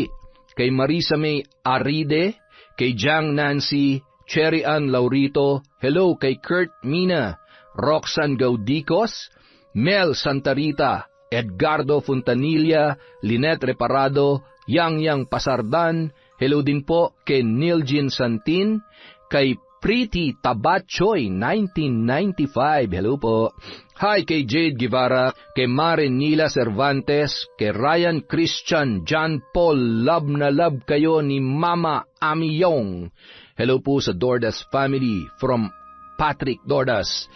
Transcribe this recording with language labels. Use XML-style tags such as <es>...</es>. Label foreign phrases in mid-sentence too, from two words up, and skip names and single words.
<tl>kay Marisa May Aride, kay Jang Nancy, Cherry Ann Laurito, hello kay Kurt Mina, Roxanne Gaudicos, Mel Santarita, Edgardo Fontanilla, Lynette Reparado, Yang Pasardan, hello din po kay Niljin Santin, kay Pretty Tabachoy 1995, hello po. Hi kay Jade Guevara, kay Maren Nila Cervantes, kay Ryan Christian, John Paul, love na love kayo ni Mama Amiyong. Hello po sa Dordas family from Patrick Dordas.</tl>